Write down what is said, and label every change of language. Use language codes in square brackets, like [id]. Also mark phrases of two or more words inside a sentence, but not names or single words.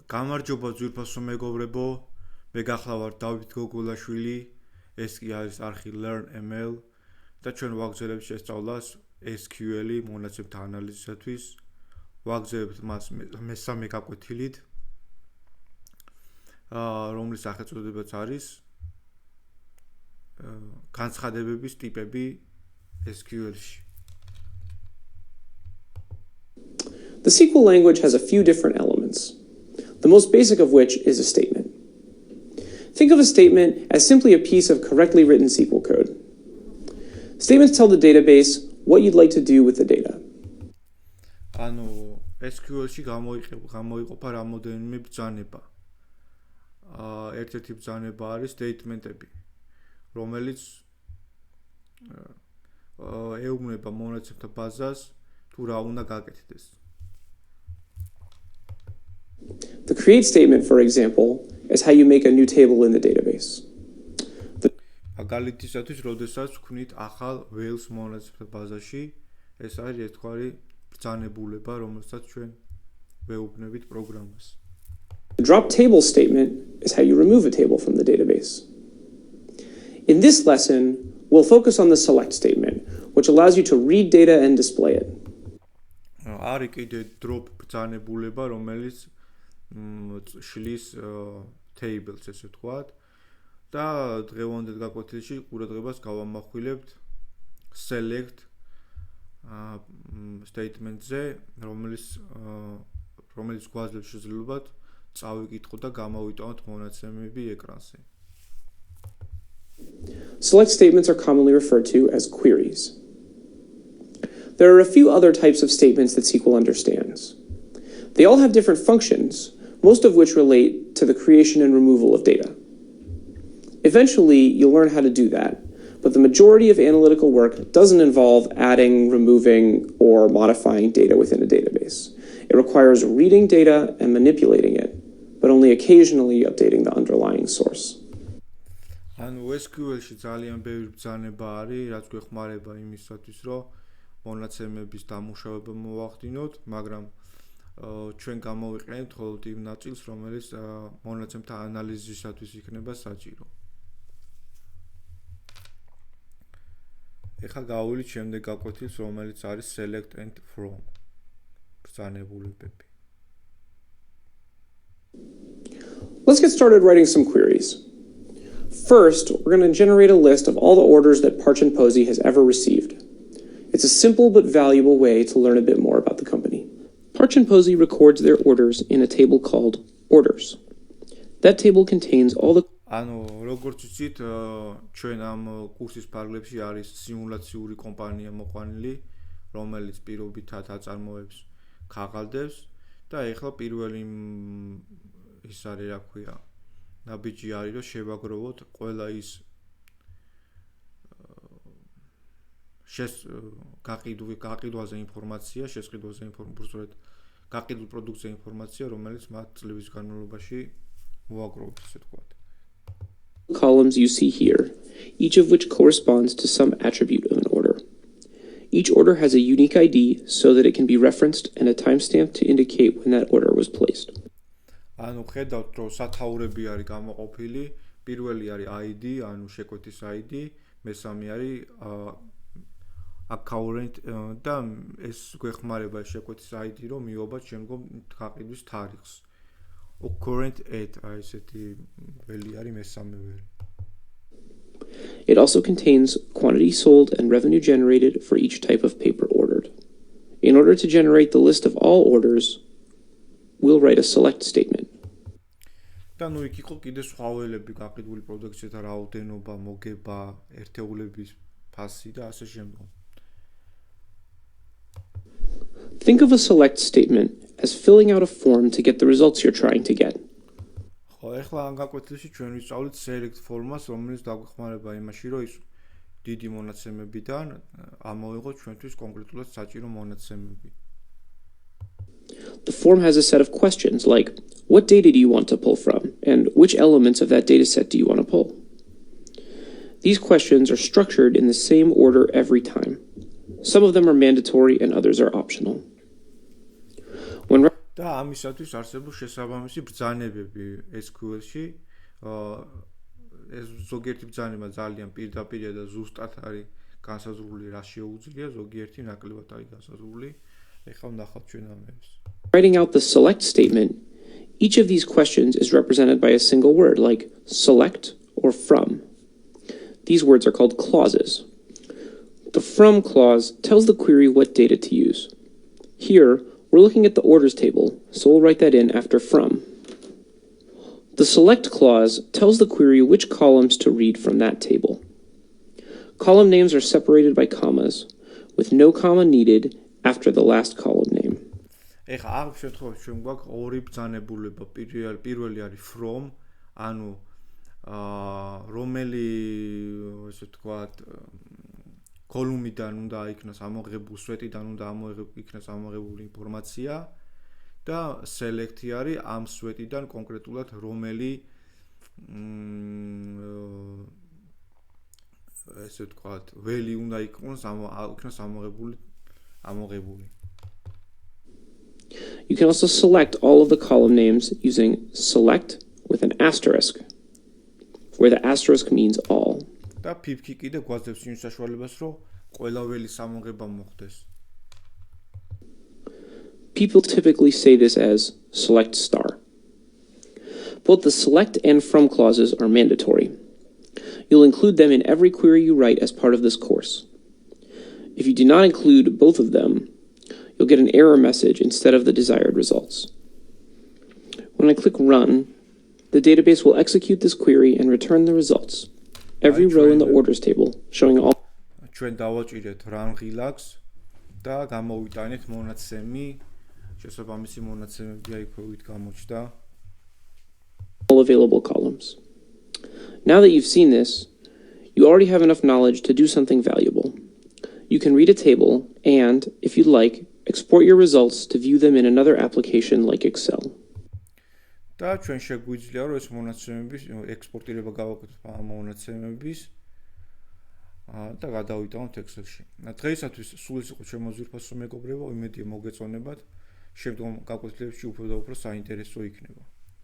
[ka] გამარჯობა ძვირფასო მეგობრებო, მე გახლავართ დავით გოგოლაშვილი, ეს კი არის არხი learn.ml და ჩვენ ვაგრძელებთ შესწავლას SQL-ი მონაცემთა ანალიზისათვის. ვაგრძელებთ მას მესამე გაკვეთილით, რომლის სახელწოდებაც არის განცხადებების ტიპები SQL-ში. [en] The SQL language has a few different elements, the most basic of which is a statement. Think of a statement as simply a piece of correctly written SQL code. Statements tell the database what you'd like to do with the data. [ka] ანუ SQL-ში გამოიყოფა რამოდენიმე ბრძანება. ერთ-ერთი ბრძანება არის statement-ები, რომელიც ეუბნება მონაცემთა ბაზას თუ რა უნდა გაკეთდეს. [en] The create statement, for example, is how you make a new table in the database. [ka] მაგალითისათვის, როდესაც ვქმნით ახალ ველს მონაცემთა ბაზაში, ეს არის ერთგვარი ბრძანებულება, რომელსაც ჩვენ ვეუბნებით პროგრამას. [en] The drop table statement is how you remove a table from the database. In this lesson, we'll focus on the select statement, which allows you to read data and display it. [ka] არის კიდე drop ბრძანებულება, რომელიც შლის tables, ესე ვთქვათ, და დღევანდელ გაკვეთილში ყურადღებას გავამახვილებთ [en] select statement- [ka] ზე, რომელიც გვაძლევს შესაძლებლობას წავიკითხოთ და გამოვიტანოთ მონაცემები ეკრანზე. [en] Select statements are commonly referred to as queries. There are a few other types of statements that SQL understands. They all have different functions, most of which relate to the creation and removal of data. Eventually, you'll learn how to do that, but the majority of analytical work doesn't involve adding, removing, or modifying data within a database. It requires reading data and manipulating it, but only occasionally updating the underlying source. [ka] ანუ SQL-ში ძალიან ბევრი ბრძანება არის, რაც გვეხმარება იმისათვის, რომ მონაცემების დამუშავება მოვახდინოთ, მაგრამ ჩვენ გამოვიყენებთ მხოლოდ იმ ნაწილს, რომელიც მონაცემთა ანალიზისათვის იქნება საჭირო. ეხლა გავავლით შემდეგ გაკვეთილს, რომელიც არის [en] select and from [ka] ბრძანებულებები. [en] Let's get started writing some queries. First, we're going to generate a list of all the orders that Parch and Posey has ever received. It's a simple but valuable way to learn a bit more about the company. Parch and Posey records their orders in a table called orders. That table contains all the... [ka] ანუ როგორც ვთქვით, ჩვენ ამ კურსის ფარგლებში არის სიმულაციური კომპანია მოყვანილი, რომელიც პირობითად აწარმოებს ქაღალდებს და ეხლა პირველი ის არის, რა ქვია, ნაბიჯი არის, რომ შევაგროვოთ ყველა ის გაყიდვაზე ინფორმაცია, შესყიდვაზე ინფორმაცია, გაყიდულ პროდუქტზე ინფორმაცია, რომელიც მათ წლების განმავლობაში მოაგროვეთ, ესე ვთქვათ. [en] Columns you see here, each of which corresponds to some attribute of an order. Each order has a unique ID so that it can be referenced and a timestamp to indicate when that order was placed. [ka] ანუ ხედავთ, რომ სათაურები არის გამოყოფილი, პირველი არის ID, ანუ შეკვეთის ID, მესამე არის account და ეს გვეხმარება შეკვეთის ID, რომ მიიღოთ შემდგომ გაყიდვის თარიღს. [en] Current at [ka] ესეთი ველი არის მესამე ველი. [en] It also contains quantity sold and revenue generated for each type of paper ordered. In order to generate the list of all orders, we'll write a select statement. [ka] და ნუ იქ იყო კიდე სხვა ველები, გაყიდული პროდუქცията რაოდენობა, მოგება, ერთეულების ფასი და ასე შემდგომ. [en] Think of a select statement as filling out a form to get the results you're trying to get. [ka] ხო, ეხლა ამ გაკვეთილში ჩვენ ვისწავლით [en] select form- [ka] ას, რომელიც დაგვეხმარება იმაში, რომ ის დიდი მონაცემებიდან ამოვიღოთ ჩვენთვის კონკრეტულად საჭირო მონაცემები. [en] The form has a set of questions like, what data do you want to pull from, and which elements of that data set do you want to pull? These questions are structured in the same order every time. Some of them are mandatory and others are optional. [ka] და ამისათვის არსებობს შესაბამისი ბრძანებები SQL-ში. ეს ზოგიერთი ბრძანება ძალიან პირდაპირია და ზუსტად არის განსაზღვრული რა შეუძლია, ზოგიერთი ნაკლებად არის განსაზღვრული. ეხლა ვნახავთ ჩვენ ამებს. [en] Writing out the select statement, each of these questions is represented by a single word like select or from. These words are called clauses. The from clause tells the query what data to use. Here, we're looking at the orders table, so we'll write that in after from. The select clause tells the query which columns to read from that table. Column names are separated by commas, with no comma needed after the last column name. [ka] ეხლა ამ შემთხვევაში ჩვენ გვაქვს ორი ბრძანებულება. პირველი არის from, ანუ რომელი ესე ვთქვათ კოლუმიდან უნდა იქნას ამოღებული, სვეტიდან უნდა იქნას ამოღებული ინფორმაცია და select-ი არის ამ სვეტიდან კონკრეტულად რომელი ესე ვთქვათ value უნდა იქნას ამოღებული. [en] You can also select all of the column names using select with an asterisk, where the asterisk means all. [ka] და pip-ი კიდე გვაძლევს იმ საშუალებას, რომ ყველა ველის ამოღება მოხდეს. [en] People typically say this as select star. Both the select and from clauses are mandatory. You'll include them in every query you write as part of this course. If you do not include both of them, you'll get an error message instead of the desired results. When I click Run, the database will execute this query and return the results. Every row in the orders table showing all [ka] ჩვენ დავაჭირეთ [en] run relax [ka] და გამოვიტანეთ მონაცემი, შესაბამისი მონაცემები აიქვევით გამოჩნდა. [en] all available columns. Now that you've seen this, you already have enough knowledge to do something valuable. You can read a table and, if you'd like, export your results to view them in another application like Excel. [ka] და ჩვენ შეგვიძლია რომ ეს მონაცემების ექსპორტირება გავაკეთოთ ამ მონაცემების და გადავიტანოთ Excel-ში. დღეისათვის სულ ის იყო შემოძვირფასო მეგობრებო, იმედია მოგეწონებათ. შემდგომ გაკვეთილებში უფრო და უფრო საინტერესო იქნება.